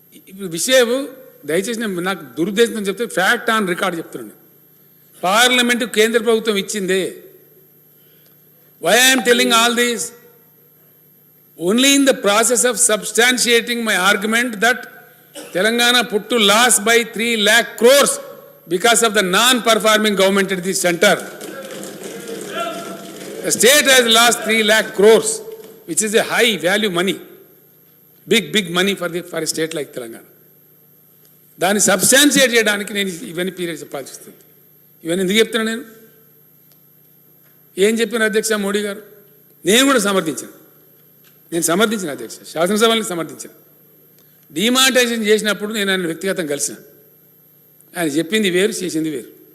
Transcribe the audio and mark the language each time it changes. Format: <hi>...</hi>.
<te>ఇప్పుడు విషయం దయచేసి నాకు దురుద్దేశంతో చెప్తే ఫ్యాక్ట్ ఆన్ రికార్డ్ చెప్తున్నాను పార్లమెంటు కేంద్ర ప్రభుత్వం ఇచ్చిందే</te> <en>Why I'm telling all these only in the process of substantiating my argument that Telangana put to loss by 3 lakh crores because of the non-performing government at the center. The state has lost 3 lakh crores, which is a high value money, big money for a state like Telangana.</en> <te>దాన్ని substantiate చేయడానికి నేను ఇవన్నీ period చెప్పాల్సి వస్తుంది ఇవన్నీ ఎందుకు చెప్తున్నా నేను ఏం చెప్పిన అధ్యక్ష మోడీ గారు నేను కూడా సమర్థించిన అధ్యక్ష శాసనసభని సమర్థించాను డిమానిటైజేషన్ చేసినప్పుడు నేను ఆయన వ్యక్తిగతంగా కలిసిన ఆయన చెప్పింది వేరు చేసింది వేరు</te>